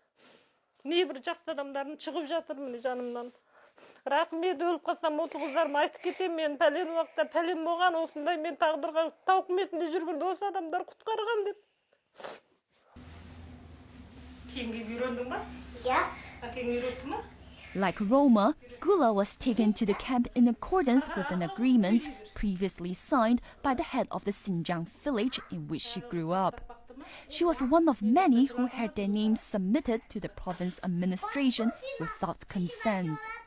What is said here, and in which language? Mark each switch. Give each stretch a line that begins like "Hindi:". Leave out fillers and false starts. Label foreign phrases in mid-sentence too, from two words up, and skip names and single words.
Kazakh: Небір жақсы адамдардың шығып жатыр міне жанымнан. Рахмет, өліп қалсам осы қыздарыма айтып кетемін, мен пәлен уақытта пәлен болған, осындай мен тағдырға тауқыметінде жүргенде осы адамдар құтқарған деп. Кеңге үйрендің ба?
English: Yeah.
Kazakh: Әкең үйретті ма?
English: Like Roma, Gula was taken to the camp in accordance with an agreement previously signed by the head of the Xinjiang village in which she grew up. She was one of many who had their names submitted to the province administration without consent.